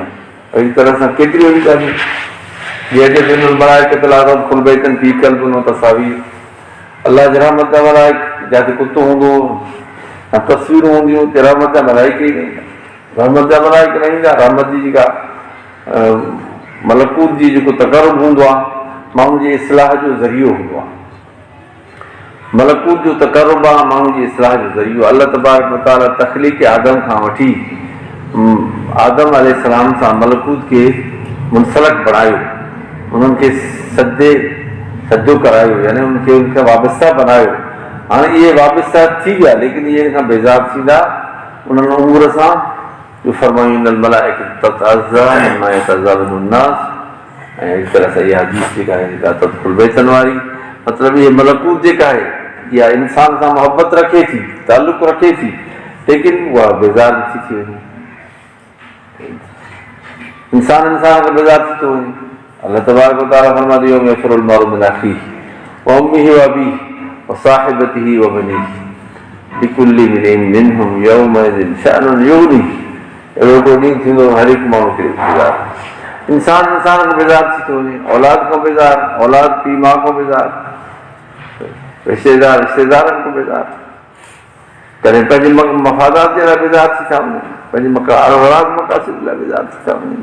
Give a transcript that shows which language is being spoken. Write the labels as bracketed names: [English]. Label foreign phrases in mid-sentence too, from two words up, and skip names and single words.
[Sindhi] अहिड़ी तरह सां केतिरियूं अहिड़ियूं ॻाल्हियूं अलाह जी रहमत जा मलाइक जिते कुतो हूंदो ऐं तस्वीरूं हूंदियूं हुते रहमत जा मलाइक ई न ईंदा, रहमत जा मलाइक न ईंदा। रहमत जी जेका मलकूत जी जेको तक़रुब हूंदो आहे माण्हू जे इस्लाह जो ज़रियो हूंदो आहे, मलकूत जो तक़रुब आहे माण्हू जी इस्लाह जो ज़रियो। [Arabic] الله تبارك وتعالى [Sindhi] तख़लीक़ आदम खां वठी आदम अलैहिस्सलाम सां मलकूत खे मुनसलक बणायो, उन्हनि खे सजो करायो, यानी उनखे उनखां वाबस्ता बनायो। हाणे इहे वाबस्ता थी विया लेकिन इहे हिन खां बेज़ार थींदा उन्हनि उमिरि सां जो फरमायूं ऐं अहिड़ी तरह सां इहा हदीस जेका आहे [Arabic] تدخل بيتا [Sindhi] वारी, मतिलबु इहे मलकूत जेका आहे इहा इंसान सां मोहबत रखे थी, ताल्लुक़ रखे थी, लेकिन उहा बेज़ार नथी थी वञे, इंसान खां बेज़ार थी थो वञे। [Arabic] الله تبارك وتعالى [Urdu] فرماتے ہیں [Arabic] يفر المرء من أخيه وأمه وأبيه وصاحبته وبنيه لكل امرئ منهم يومئذ شأن يغنيه. [Sindhi] अहिड़ो को ॾींहुं थींदो हर हिकु माण्हू खे बेज़ार, इंसान खां बेज़ार थी थो वञे, औलाद खां बेज़ार, औलाद पीउ माउ खां बेज़ार, रिश्तेदारनि खां बेज़ार, कॾहिं पंहिंजे मफ़ादात जे लाइ बेज़ार थी था वञनि, पंहिंजे मक़ासिद लाइ बेज़ार थी था वञनि।